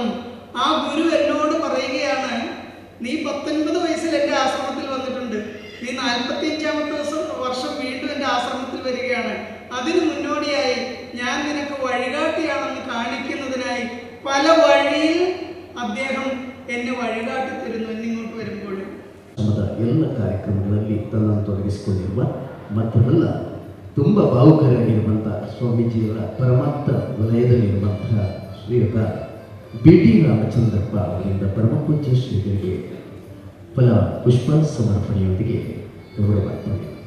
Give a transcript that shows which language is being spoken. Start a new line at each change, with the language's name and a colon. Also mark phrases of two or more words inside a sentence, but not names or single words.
Malayalam: ആ ഗുരു എന്നോട് പറയുകയാണ്, നീ 19 വയസ്സിൽ എൻ്റെ ആശ്രമത്തിൽ വന്നിട്ടുണ്ട്, നീ 45ാമത്തെ വർഷം വീണ്ടും എൻ്റെ ആശ്രമത്തിൽ വരികയാണ്. അതിന് മുന്നോടിയായി ഞാൻ നിനക്ക് വഴികാട്ടിയാണെന്ന് കാണിക്കുന്നതിനായി പല വഴിയിൽ അദ്ദേഹം എന്നെ വഴികാട്ടി ತರುന്നു എന്നിങ്ങോട്ട് വരുമ്പോൾ.
Kannada: ಎಲ್ಲ ಕಾರ್ಯಕ್ರಮಗಳಲ್ಲಿ ತನ್ನನ್ನು ತೊಡಗಿಸಿಕೊಂಡಿರುವ ಮತ್ತೊಂದಲ್ಲ ತುಂಬ ಭಾವುಕರಾಗಿರುವಂಥ ಸ್ವಾಮೀಜಿಯವರ ಪರಮಾತ್ಮ ವಲಯದಲ್ಲಿರುವಂತಹ ಶ್ರೀಯುತ BT ರಾಮಚಂದ್ರಪ್ಪ ಅವರಿಂದ ಪರಮಪೂಜ್ಯ ಶ್ರೀಗಳಿಗೆ ಫಲ ಪುಷ್ಪ ಸಮರ್ಪಣೆಯೊಂದಿಗೆ ಗೌರವಾರ್ಪಣೆ.